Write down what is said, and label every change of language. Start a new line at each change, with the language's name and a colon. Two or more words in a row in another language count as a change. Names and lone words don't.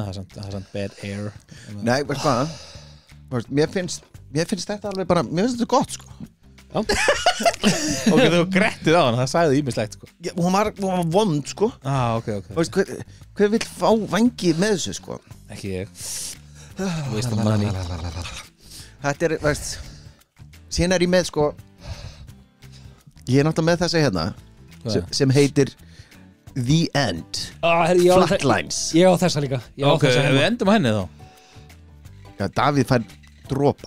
Icelandic: Það er samt
English: bad air.
Icelandic: Nei, veist hvað? Mér finnst þetta alveg bara, mér finnst þetta gott, sko. Já. Ok, þú grettið á hann, það sagði ímislegt, sko. Já, hún var vond, sko. Ok. Veist, hver vill fá vangi með þessu, sko? Ekki ég.
English: Waste of money.
Icelandic: Þetta veist, síðan ég með, sko, ég náttúrulega með þessi hérna, sem heitir The End. Flatlines. Ég á þessa líka. Ok, við endum á henni þá. Já, Davíð fær dropa.